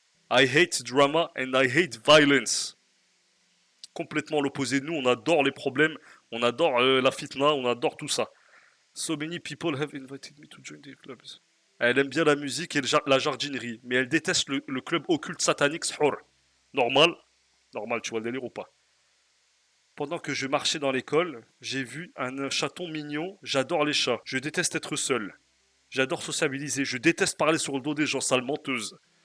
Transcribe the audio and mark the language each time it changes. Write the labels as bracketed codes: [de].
[en] I hate drama and I hate violence. [fr] Complètement l'opposé de nous, on adore les problèmes, on adore la fitna, on adore tout ça. [en] So many people have invited me to join their clubs. [fr] Elle aime bien la musique et la jardinerie, mais elle déteste le club occulte satanique Sahur. Normal, normal, tu vois le délire ou pas? Pendant que je marchais dans l'école, j'ai vu un chaton mignon. J'adore les chats. Je déteste être seul. J'adore sociabiliser. Je déteste parler sur le dos des gens, sale menteuse.